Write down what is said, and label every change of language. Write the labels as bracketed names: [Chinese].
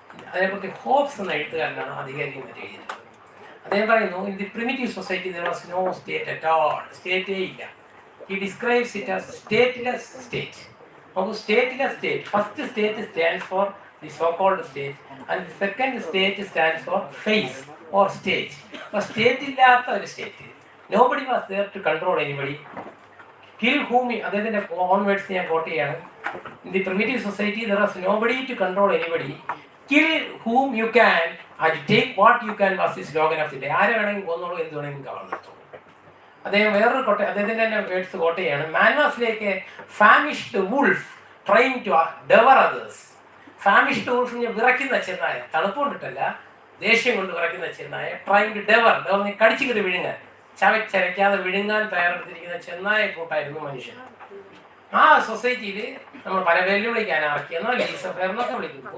[Malayalam] അതേക്കുറിച്ച് ഹോബ്സ് എന്ന എഴുത്തുകാരനാണ് ആധികാരികമായി എഴുതിയത്. അദ്ദേഹം പറയുന്നു, [English] In the primitive society there was no state at all. [Malayalam] സ്റ്റേറ്റേ ഇല്ല. [English] He describes it as stateless state. നമുക്ക് stateless state, first state stands for the so-called state and the second state stands for phase or stage. [Malayalam] അപ്പോൾ state ഇല്ലാത്ത ഒരു state. [English] Nobody was there to control anybody. Kill whom, [Malayalam] അദ്ദേഹത്തിൻ്റെ on words ഞാൻ coat ചെയ്യാണ്. [English] In the primitive society there was nobody to control anybody. Kill whom you can and take what you can was the slogan of the day. [Malayalam] ആരെ വേണമെങ്കിൽ കൊന്നോളൂ, എന്ത് വേണമെങ്കിൽ കവർന്നെടുത്തോളൂ. അദ്ദേഹം വേറൊരു അദ്ദേഹത്തിൻ്റെ തന്നെ വേർഡ്സ് കോട്ട് ചെയ്യാണ്. [English] Man was like a famished wolf trying to devour others. [Malayalam] ഫാമിഷ്ഡ് വൂൾഫിനെ വിറയ്ക്കുന്ന ചെന്നായ, തണുപ്പ് കൊണ്ടിട്ടല്ല, ദേഷ്യം കൊണ്ട് വിറയ്ക്കുന്ന ചെന്നായ, [English] trying to devour, [Malayalam] കടിച്ചു കയറി വിഴുങ്ങാൻ, ചവച്ചരയ്ക്കാതെ വിഴുങ്ങാൻ തയ്യാറെടുത്തിരിക്കുന്ന ചെന്നായ കൂട്ടായിരുന്നു മനുഷ്യൻ. ആ സൊസൈറ്റിയിൽ നമ്മൾ പല വെല്ലുവിളിക്കാൻ അനർക്കിയെന്നോ ലീസഫെയർ എന്നൊക്കെ വിളിക്കുന്നു.